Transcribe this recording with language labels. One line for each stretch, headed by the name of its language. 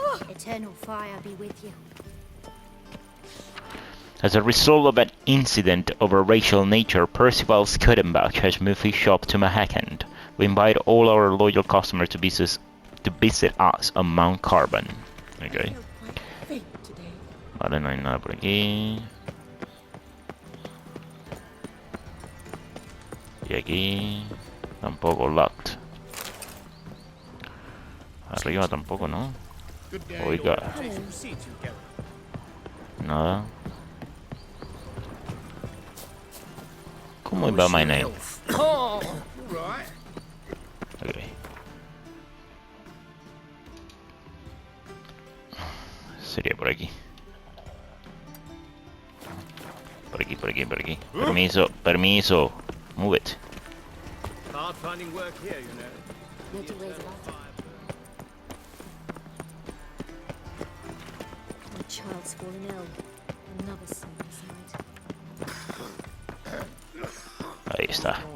English: Eternal fire be with you. As a result of an incident of a racial nature, Percival Scuddenbach has moved his shop to Mahakand. We invite all our loyal customers to visit us on Mount Carbon. Okay.
Spanish: Vale, no hay nada por aquí. Y aquí tampoco locked. Arriba tampoco, ¿no? Oiga. Nada. ¿Cómo va
English: my name? Oh, right. Okay.
Spanish: Sería por aquí. Por aquí, por aquí, por aquí. Permiso, permiso.
English: Move it. Hard finding work here, you know. No two ways about it. My child's fallen ill. Another suicide.
Spanish: Ahí está.